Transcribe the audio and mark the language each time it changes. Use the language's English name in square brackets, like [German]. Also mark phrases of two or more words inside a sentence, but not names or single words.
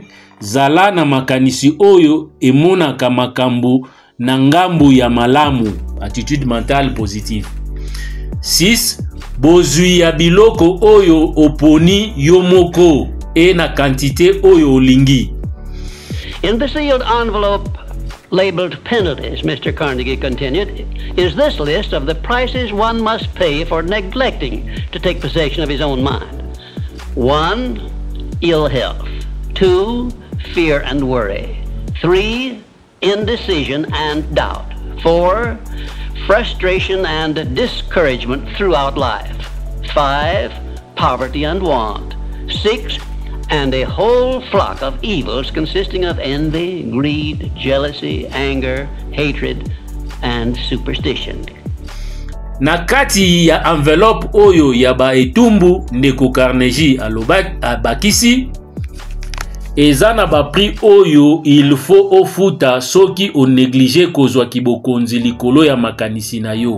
[Lingala] Zala na makanisi oyo emonaka makambo na ngambu ya malamu, [French] attitude mentale positive. [Lingala] 6. Bozui ya biloko oyo oponi yomoko e na quantité oyo olingi. [English] In the sealed envelope labeled penalties, Mr. Carnegie continued, is this list of the prices one must pay for neglecting to take possession of his own mind. 1. Ill health. 2. Fear and worry. 3. Indecision and doubt. 4. Frustration and discouragement throughout life. 5. Poverty and want. 6. And a whole flock of evils consisting of envy, greed, jealousy, anger, hatred, and superstition. [Lingala] Na kati ya envelope oyo ya ba etumbu ndeko Carnegie abakisi eza na ba prix oyo [French] il faut [Lingala] ofuta soki o négligé kozwa kibokonzi likolo ya makanisi na yo.